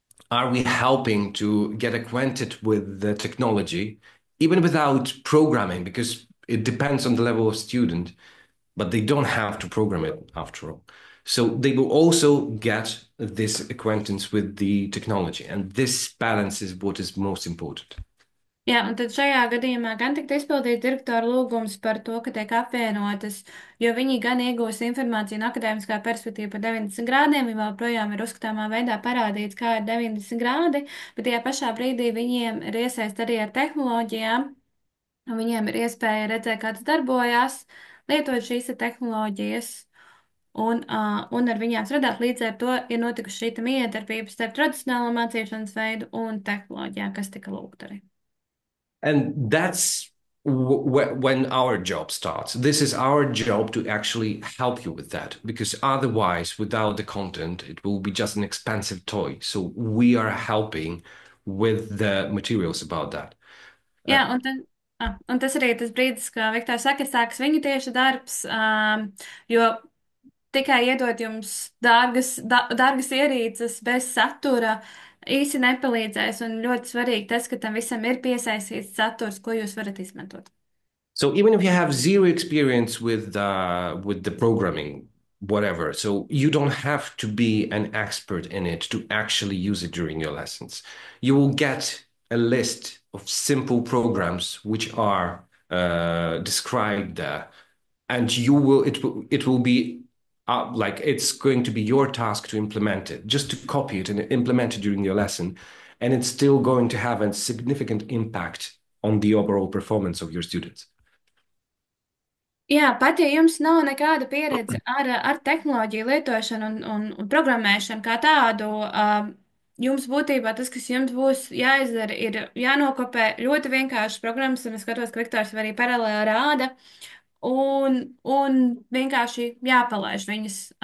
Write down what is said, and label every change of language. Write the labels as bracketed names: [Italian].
[English] Are we helping to get acquainted with the technology, even without programming, because it depends on the level of student, but they don't have to program it after all. So they will also get this acquaintance with the technology, and this balance is what is most important. [Latvian] Jā, un tad šajā gadījumā gan tika izpildīts direktora lūgums par to, ka tiek apvienotas, jo viņi gan iegūs informāciju no akadēmiskā perspektīva par 90 grādiem, viņi vēl projām ir uzskatāmā veidā parādīts, kā ir 90 grādi, bet tajā pašā brīdī viņiem ir iesaist arī ar tehnoloģijām, un viņiem ir iespēja redzēt, kā tas darbojās, lietot šīs tehnoloģijas. Un ar viņām strādāt līdz ar to ir notikusi šī miedarbība starp tradicionālo mācīšanas veidu un tehnoloģijām, kas tika lūgta arī. [English] And that's when our job starts. This is our job to actually help you with that, because otherwise, without the content, it will be just an expensive toy. So we are helping with the materials about that. [Latvian] Jā, un tas arī ir tas brīdis, kā Viktors saka, sākas viņa tieši darbs, jo tikai iedot jums dārgas ierīces bez satura īsi nepalīdzēs, un ļoti svarīgi tas, ka tam visam ir piesaistīts saturs, ko jūs varat izmantot. [English] So even if you have zero experience with the programming, whatever, so you don't have to be an expert in it to actually use it during your lessons. You will get a list of simple programs which are described there, and it will be like it's going to be your task to implement it, just to copy it and implement it during your lesson, and it's still going to have a significant impact on the overall performance of your students. [Latvian] Jā, pat ja jums nav nekāda pieredze ar tehnoloģiju lietošanu un programmēšanu kā tādu, jums būtībā tas, kas jums būs jāizdara, ir jānokopē ļoti vienkāršas programmas, un es skatos, ka Viktors arī paralēli rāda, un vienkārši jāpalaiž viņas.